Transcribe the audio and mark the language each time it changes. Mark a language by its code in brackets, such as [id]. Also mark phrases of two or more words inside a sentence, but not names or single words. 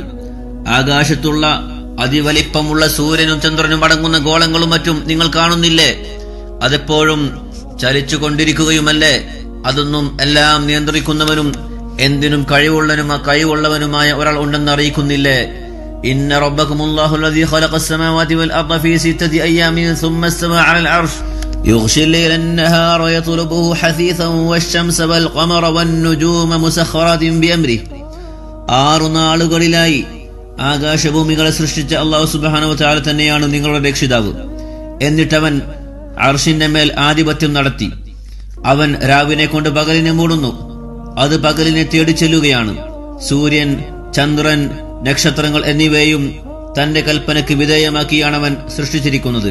[ml] ആകാശത്തുള്ള അതിവലിപ്പമുള്ള സൂര്യനും ചന്ദ്രനും അടങ്ങുന്ന ഗോളങ്ങളും മറ്റും നിങ്ങൾ കാണുന്നില്ലേ? അതെപ്പോഴും ചലിച്ചുകൊണ്ടിരിക്കുകയുമല്ലേ? അതൊന്നും എല്ലാം നിയന്ത്രിക്കുന്നവനും എന്തിനും കഴിവുള്ളവനുമായ ഒരാൾ ഉണ്ടെന്ന് അറിയിക്കുന്നില്ലേ? [ar] إن ربكم الله الذي خلق السماوات والأرض في 6 أيام ثم استوى على العرش يغشي الليل النهار يطلبه حثيثا والشمس والقمر والنجوم مسخرات بأمره. [ml] 6 നാളുകളിലായി ആകാശഭൂമികളെ സൃഷ്ടിച്ച അല്ലാഹു [ar] سبحانه وتعالى [ml] തന്നെയാണ് നിങ്ങളുടെ രക്ഷിതാവ്. എന്നിട്ടവൻ അർശിന്റെ മേൽ ആധിപത്യം നടത്തി. അവൻ രാവിനെ കൊണ്ട് പകലിനെ മൂടുന്നു. അത് പകലിനെ തേടി ചെല്ലുകയാണ്. സൂര്യൻ, ചന്ദ്രൻ, നക്ഷത്രങ്ങൾ എന്നിവയും തന്റെ കൽപ്പനയ്ക്ക് വിധേയമാക്കിയാണ് അവൻ സൃഷ്ടിച്ചിരിക്കുന്നത്.